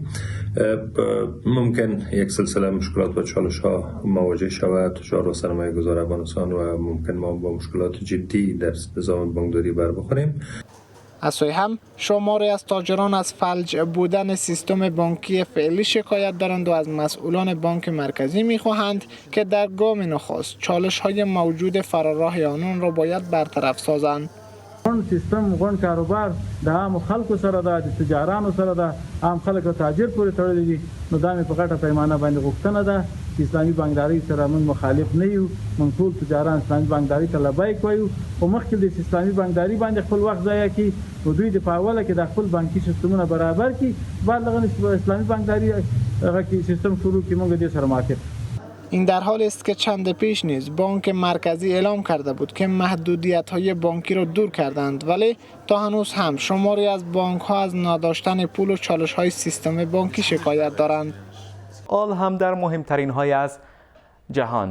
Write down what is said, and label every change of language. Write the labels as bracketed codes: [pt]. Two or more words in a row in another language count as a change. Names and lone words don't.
[fa] ممکن یک سلسله مشکلات و چالش ها مواجه شود تجار و سرمایه گذار افغانستان و ممکن ما با مشکلات جدی در نظام بانکداری بر بخوریم. از سوی هم شماری از تاجران از فلج بودن سیستم بانکی فعلی شکایت دارند و از مسئولان بانک مرکزی می‌خواهند که در گام نخست چالش‌های موجود فراراه آنان را باید برطرف سازند. [ps] غون سیستم غون کاروبار د عام خلکو سره ده، د تجارانو سره ده، عام خلک او تاجر پورې تړلي دي. نو دا مې په غټه پیمانه باندې غوښتنه ده چې اسلامي بانکداري سره موږ مخالف نه یو. موږ ټول تجاران اسلامي بانکداري ته لبیک وایو، خو مخکې د اسلامي بانکداري باندې خپل وخت ضایع کړي او دوی د په اوله کې د خپل بانکي سیستمونه برابر کړي، بعد دغه اسلامي بانکداري هغه کې سیستم شروع کړي. موږ دې سره موافق. [fa] این در حالی است که چند پیش نیز بانک مرکزی اعلام کرده بود که محدودیت‌های بانکی را دور کردند، ولی تا هنوز هم شماری از بانک‌ها از نداشتن پول و چالش‌های سیستم بانکی شکایت دارند. آل هم در مهمترین های از جهان.